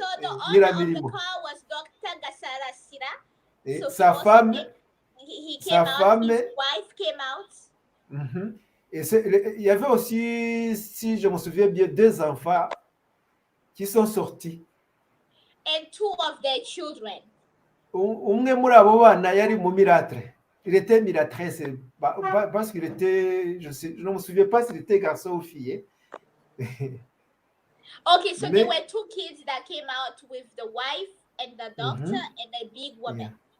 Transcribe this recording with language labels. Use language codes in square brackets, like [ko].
[en] So the owner of the car was Dr Gasarasira. So [fr] sa femme [en] he came out, his wife came out. [fr] Et il y avait aussi, si je me souviens bien, 2 enfants qui sont sortis. [en] And 2 of their children. [rw] Umwe muri abo bana yari mu miratre. [fr] Il était miratrice parce qu'il était, je ne me souviens pas s'il était garçon ou fille. [en] Okay, so there were 2 kids that came out with the wife and the doctor and a big woman.